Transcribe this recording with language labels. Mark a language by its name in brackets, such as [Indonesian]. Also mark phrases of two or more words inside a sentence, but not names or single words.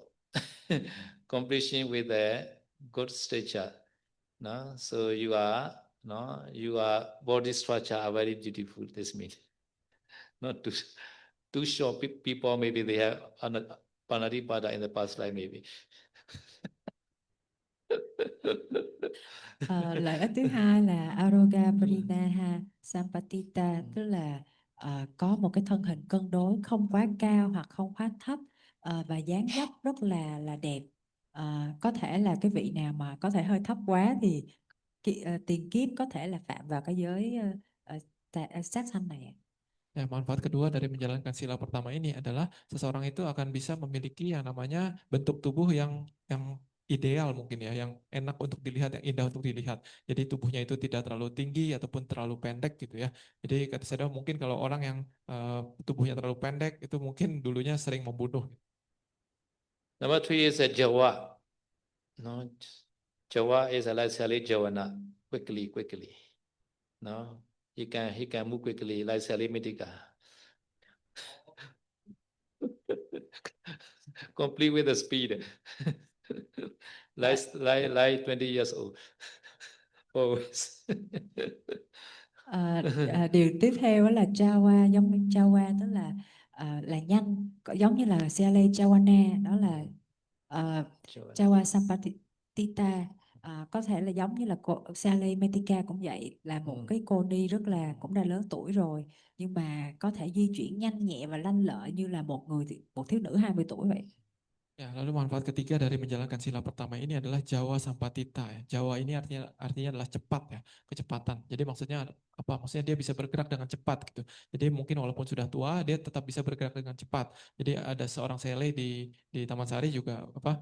[English] Completion with a good stature. No? So your body structure are very beautiful, this means. Not too short people, maybe they have Panadipada in the past life, maybe. [Vietnamese] Lợi ích thứ hai là [Pali] Aroga Parinaha Sampatita, [Vietnamese] tức là có một cái thân hình cân đối, không quá cao hoặc không quá thấp, và dáng dấp rất là đẹp. Có thể là cái vị nào mà có thể hơi thấp quá thì tiền kiếp có thể là phạm vào cái giới sát sanh này. [Indonesian] Ya, manfaat kedua dari menjalankan sila pertama ini adalah seseorang itu akan bisa memiliki yang namanya bentuk tubuh yang ideal mungkin ya, yang enak untuk dilihat, yang indah untuk dilihat. Jadi tubuhnya itu tidak terlalu tinggi ataupun terlalu pendek gitu ya. Jadi kata saya mungkin kalau orang yang tubuhnya terlalu pendek itu mungkin dulunya sering membunuh. [English] Number 3 is a Jawa. No, Jawa is like Sali Jawana, quickly. No, he can move quickly like Sali Mitika. Complete with the speed. like 20 years old. Always. [Vietnamese] Điều tiếp theo đó là Jawa, giống như Jawa, tức là nhanh, giống như là Sele Jawana, đó là [Pali] Jawa Sampatita, [Vietnamese] Có thể là giống như là cô Sally Metika cũng vậy, là một cái cô ni rất là cũng đã lớn tuổi rồi, nhưng mà có thể di chuyển nhanh nhẹ và lanh lợi như là một thiếu nữ 20 tuổi vậy. [Indonesian] Ya, lalu manfaat ketiga dari menjalankan sila pertama ini adalah [Pali] Jawa Sampatita [Indonesian] ya. Jawa ini artinya adalah cepat ya, kecepatan. Jadi maksudnya apa? Maksudnya dia bisa bergerak dengan cepat gitu. Jadi mungkin walaupun sudah tua, dia tetap bisa bergerak dengan cepat. Jadi ada seorang sele di Taman Sari juga apa?